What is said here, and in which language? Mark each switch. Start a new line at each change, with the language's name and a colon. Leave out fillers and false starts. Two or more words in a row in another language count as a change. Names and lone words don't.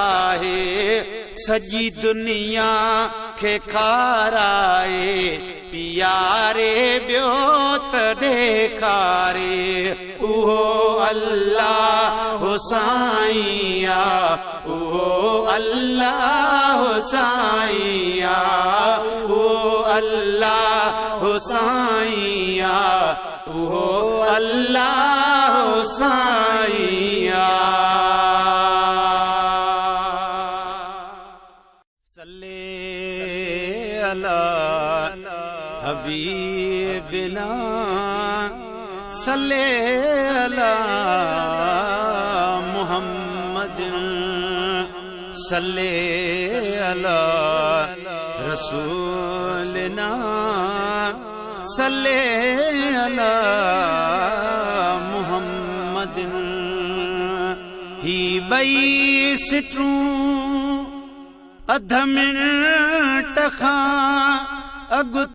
Sindhi: आहे सॼी दुनिया खे खाराए पियारे ॿियो त ॾेखारे उहो अल्लाह साईं उहो अल्लाह साईं उहो अल्लाह साईं उहो अल्लाह साईं
Arabic: صلى على حبيبنا صلى على محمد صلى على رسولنا صلى على
Sindhi: मुहम्मदिन ही ॿई सिटूं अध मिनट खां अॻु